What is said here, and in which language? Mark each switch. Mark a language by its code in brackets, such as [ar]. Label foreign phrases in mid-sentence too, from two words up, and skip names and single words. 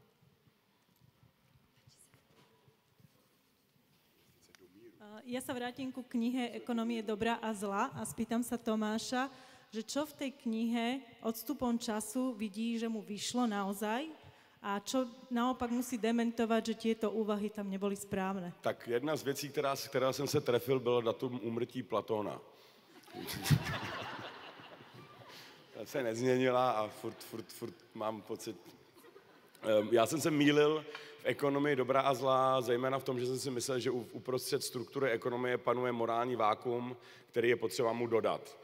[sk] Ja sa vrátim ku knihe Ekonomie dobra a zla a spýtam sa Tomáša, že čo v tej knihe odstupom času vidí, že mu vyšlo naozaj, a čo naopak musí dementovať, že tieto úvahy tam neboli správne? [cs] Tak jedna z věcí, která jsem se trefil, bylo datum úmrtí Platóna. Ta se nezměnila a furt mám pocit. Já jsem se mýlil v ekonomii dobra a zla, zejména v tom, že jsem si myslel, že uprostřed struktury ekonomie panuje morální vákuum, který je potřeba mu dodat.